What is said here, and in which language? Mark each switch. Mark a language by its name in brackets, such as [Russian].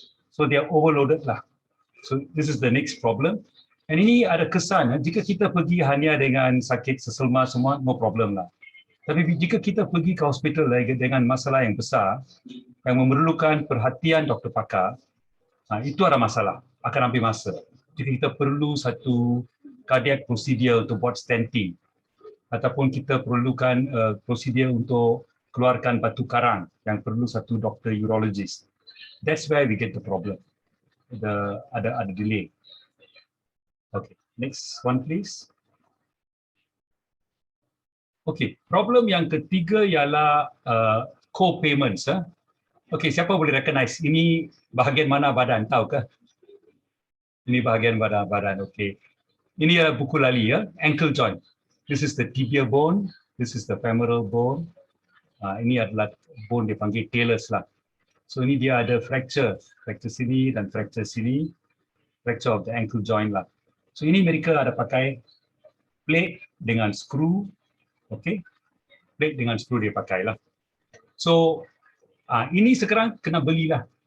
[English] So they are overloaded lah. So this is the next problem. [Malay] And ini ada kesan, jika kita pergi hanya dengan sakit seselma semua, [English] no problem [Malay] lah. Tapi jika kita pergi ke hospital dengan masalah yang besar, yang memerlukan perhatian doktor pakar, itu ada masalah, akan ambil masa. Jika kita perlu satu cardiac procedure untuk buat stenting, ataupun kita perlukan prosedur untuk keluarkan batu karang yang perlu satu doktor urologist. [English] That's where we get the problem. [Malay] Ada delay. [English] Okay, next one please. [Malay] Okay, problem yang ketiga ialah co-payments. Okay, siapa boleh recognize ini bahagian mana badan, tahu ke? Ini bahagian badan, okay. Ini adalah buku lali ya, ankle joint. [English] This is the tibia bone, this is the femoral bone. [Malay] Ini adalah bone dipanggil talus lah. So ini dia ada fracture sini dan fracture sini, [English] fracture of the ankle joint [Malay] lah. So ini mereka ada pakai plate dengan screw, okay? Plate dengan screw dia pakai lah. So ini sekarang kena belilah.